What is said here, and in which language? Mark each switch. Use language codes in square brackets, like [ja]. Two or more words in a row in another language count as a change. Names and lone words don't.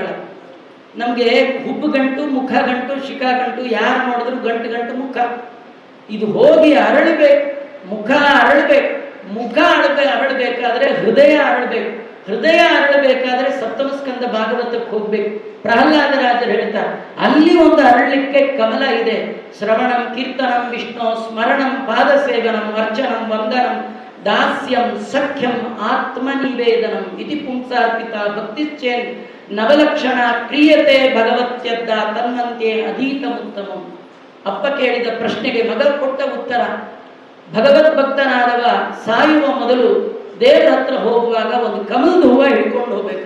[kn] ನಮಗೆ ಹುಬ್ಬು ಗಂಟು, ಮುಖ ಗಂಟು, ಶಿಖಾ ಗಂಟು, ಯಾರು ನೋಡಿದ್ರು ಗಂಟು ಮುಖ. ಇದು ಹೋಗಿ ಅರಳಬೇಕು, ಮುಖ ಅರಳಬೇಕು. ಮುಖ ಅರಳಬೇಕಾದ್ರೆ ಹೃದಯ ಅರಳಬೇಕು. ಹೃದಯ ಅರಳಬೇಕಾದ್ರೆ ಸಪ್ತಮ ಸ್ಕಂದ ಭಾಗವತಕ್ಕೆ ಹೋಗ್ಬೇಕು. ಪ್ರಹ್ಲಾದರಾಜರು ಹೇಳ್ತಾರೆ, ಅಲ್ಲಿ ಒಂದು ಅರಳಲಿಕ್ಕೆ ಕಮಲ ಇದೆ. [sa] ಶ್ರವಣಂ ಕೀರ್ತನಂ ವಿಷ್ಣು ಸ್ಮರಣಂ ಪಾದ ಸೇವನಂ ಅರ್ಚನಂ ವಂದನಂ ದಾಸ್ಯಂ ಸಖ್ಯಂ ಆತ್ಮನಿವೇದನಂ ಇತಿ ಪುಂಸಾರ್ಪಿತ ಭಕ್ತಿಶ್ಚೇನ್ ನವಲಕ್ಷಣ ಕ್ರಿಯತೆ ಭಗವತ್ಯದ್ದ ತನ್ನಂತೆ ಅಧೀತ ಉತ್ತಮಂ. [kn] ಅಪ್ಪ ಕೇಳಿದ ಪ್ರಶ್ನೆಗೆ ಮಗ ಕೊಟ್ಟ ಉತ್ತರ. ಭಗವತ್ ಭಕ್ತನಾದವ ಸಾಯುವ ಮೊದಲು ದೇವರ ಹತ್ರ ಹೋಗುವಾಗ ಒಂದು ಕಮಲದ ಹೂವು ಹಿಡ್ಕೊಂಡು ಹೋಗ್ಬೇಕು.